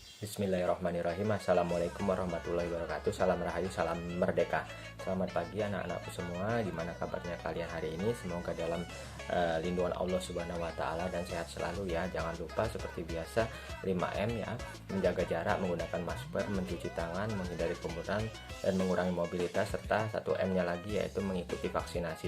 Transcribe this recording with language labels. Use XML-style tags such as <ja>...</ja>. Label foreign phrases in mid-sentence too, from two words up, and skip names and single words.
<ar>بسم الله الرحمن الرحيم. السلام عليكم ورحمة الله وبركاته.</ar> <id>Salam rahayu, salam merdeka. Selamat pagi anak-anakku semua. Gimana kabarnya kalian hari ini? Semoga dalam lindungan</id> <ar>الله سبحانه وتعالى</ar> <id>dan sehat selalu ya. Jangan lupa seperti biasa 5M ya. Menjaga jarak, menggunakan masker, mencuci tangan, menghindari kerumunan dan mengurangi mobilitas, serta 1M-nya lagi yaitu mengikuti vaksinasi.</id>